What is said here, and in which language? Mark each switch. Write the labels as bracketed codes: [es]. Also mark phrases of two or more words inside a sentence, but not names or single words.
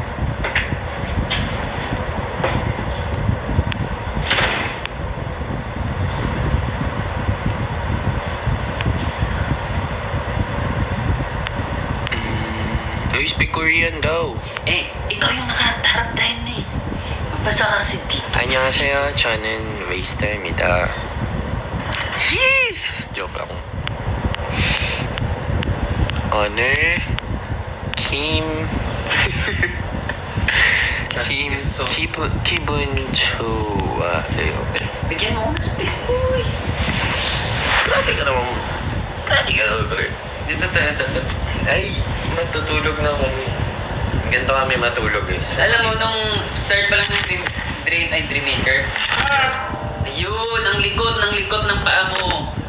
[tl] Uy, [en] speak Korean [tl] daw. Ikaw yung nakaharap tayo na eh. Magbasa ka kasi dito. [ko] 안녕하세요. 저는 웨이스터입니다. [tl] Joke lang. [ko] 오늘 기분 좋아요. [tl] Bigyan mo ako ng space, boy. Grabe ka naman, pre. Dito tayo. Ay, matutulog na kami. Ganito kami matulog guys. Alam mo, nung start pa lang ng Dream Maker, ayun, ang likot ng paa mo.